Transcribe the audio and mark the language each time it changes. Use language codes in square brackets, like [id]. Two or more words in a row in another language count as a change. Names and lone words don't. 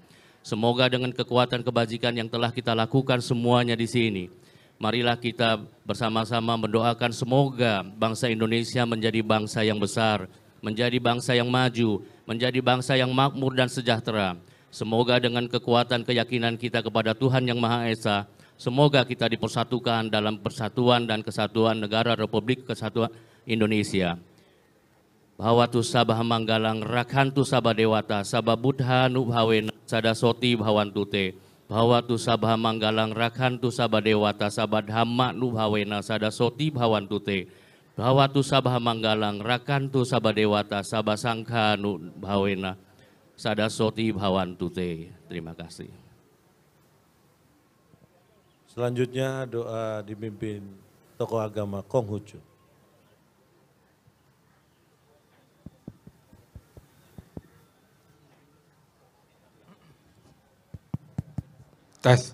[id] Semoga dengan kekuatan kebajikan yang telah kita lakukan semuanya di sini, marilah kita bersama-sama mendoakan semoga bangsa Indonesia menjadi bangsa yang besar, menjadi bangsa yang maju, menjadi bangsa yang makmur dan sejahtera. Semoga dengan kekuatan keyakinan kita kepada Tuhan Yang Maha Esa, semoga kita dipersatukan dalam persatuan dan kesatuan negara Republik Kesatuan Indonesia. [pi] Bhawatu sabah manggalang rakhantu sabah dewata sabah buddha nubhavena sadasoti bhawantute. Bhawatu sabah manggalang rakhantu sabah dewata sabah dhamma nubhavena sadasoti bhawantute. Bhawatu sabah manggalang rakhantu sabah dewata sabah sangha nubhavena sadasoti bhawantute. [id] Terima kasih. Selanjutnya doa dipimpin tokoh agama Konghucu. Tes.